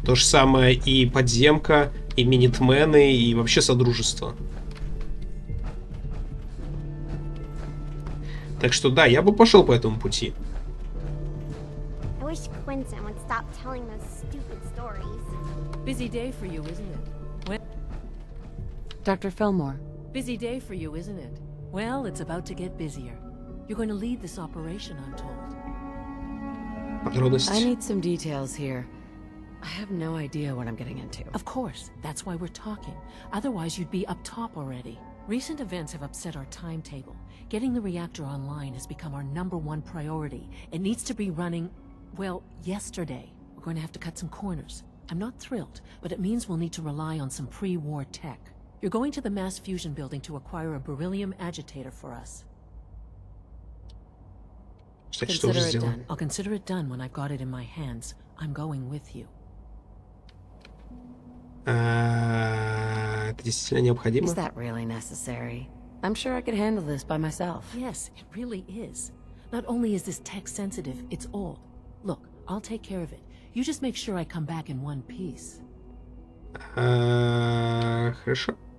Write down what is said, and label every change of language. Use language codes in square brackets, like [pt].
[ru] То же самое и подземка, и минитмены, и вообще содружество. Так что да, я бы пошел по этому пути. [en] I wish Quentin would stop telling those stupid stories. Busy day for you, isn't it? Well, Dr. Fillmore. busy day for you, isn't it? Well, it's about to get busier. You're going to lead this operation, I'm told. [ru] Подробности. [en] I need some details here. I have no idea what I'm getting into. Of course, that's why we're talking. Otherwise, you'd be up top already. Recent events have upset our timetable. Getting the reactor online has become our #1 priority. It needs to be running, well, yesterday. We're going to have to cut some corners. I'm not thrilled, but it means we'll need to rely on some pre-war tech. You're going to the mass fusion building to acquire a beryllium agitator for us. [ru] Кстати, что уже [en] Consider it [ru] сделал? [en] done. I'll consider it done when I've got it in my hands. I'm going with you. [ru] Это действительно необходимо? [en] Is that really necessary? I'm sure I could handle this by myself. Yes, it really is. Not only is this tech sensitive, it's old. Look, I'll take care of it. You just make sure I come back in one piece. [ru] Хорошо.